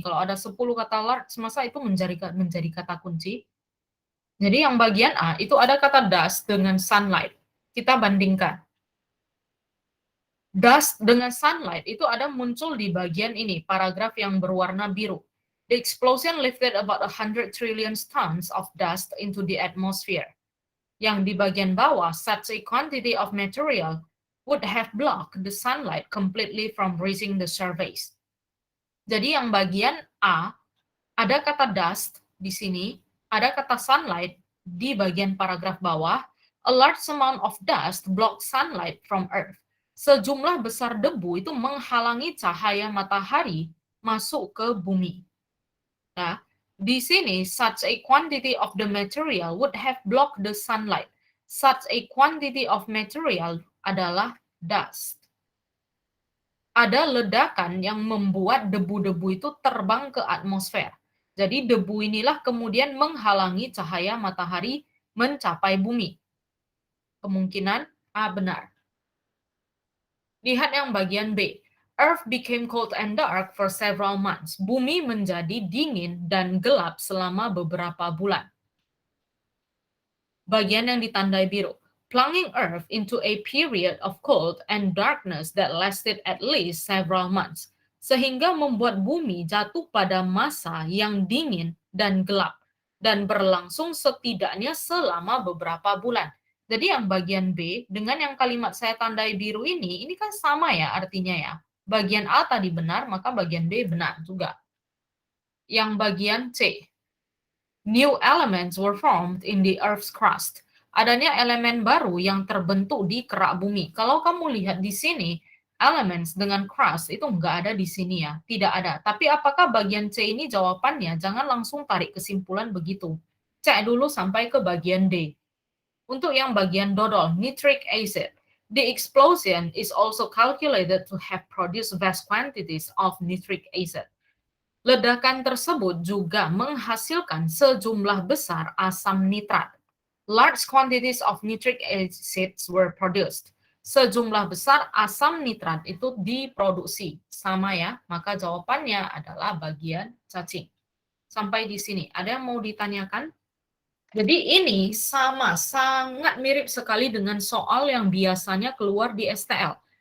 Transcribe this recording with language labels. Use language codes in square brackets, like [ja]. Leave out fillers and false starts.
[id] Kalau ada 10 kata large, masa itu menjadi kata kunci? Jadi yang bagian A, itu ada kata dust dengan sunlight. Kita bandingkan. Dust dengan sunlight itu ada muncul di bagian ini, paragraf yang berwarna biru. [en] The explosion lifted about 100 trillion tons of dust into the atmosphere. [id] Yang di bagian bawah, [en] such a quantity of material would have blocked the sunlight completely from reaching the surface. [id] Jadi yang bagian A, ada kata dust di sini, ada kata sunlight di bagian paragraf bawah. [en] A large amount of dust blocks sunlight from Earth. [id] Sejumlah besar debu itu menghalangi cahaya matahari masuk ke bumi. Nah, di sini, [en] such a quantity of the material would have blocked the sunlight. Such a quantity of material [id] adalah [en] dust. [id] Ada ledakan yang membuat debu-debu itu terbang ke atmosfer. Jadi debu inilah kemudian menghalangi cahaya matahari mencapai bumi. Kemungkinan A benar. Lihat yang bagian B. [en] Earth became cold and dark for several months. [id] Bumi menjadi dingin dan gelap selama beberapa bulan. Bagian yang ditandai biru. [en] Plunging Earth into a period of cold and darkness that lasted at least several months. [id] Sehingga membuat bumi jatuh pada masa yang dingin dan gelap. Dan berlangsung setidaknya selama beberapa bulan. Jadi yang bagian B dengan yang kalimat saya tandai biru ini kan sama ya artinya ya. Bagian A tadi benar, maka bagian B benar juga. Yang bagian C. [en] New elements were formed in the Earth's crust. [id] Adanya elemen baru yang terbentuk di kerak bumi. Kalau kamu lihat di sini, elements dengan crust itu nggak ada di sini ya, tidak ada. Tapi apakah bagian C ini jawabannya? Jangan langsung tarik kesimpulan begitu. Cek dulu sampai ke bagian D. Untuk yang bagian dodol, nitric acid. [en] The explosion is also calculated to have produced vast quantities of nitric acid. [id] Ledakan tersebut juga menghasilkan sejumlah besar asam nitrat. [en] Large quantities of nitric acids were produced. [id] Sejumlah besar asam nitrat itu diproduksi. Sama ya, maka jawabannya adalah bagian cacing. Sampai di sini, ada yang mau ditanyakan? Jadi ini sama, sangat mirip sekali dengan soal yang biasanya keluar di STL.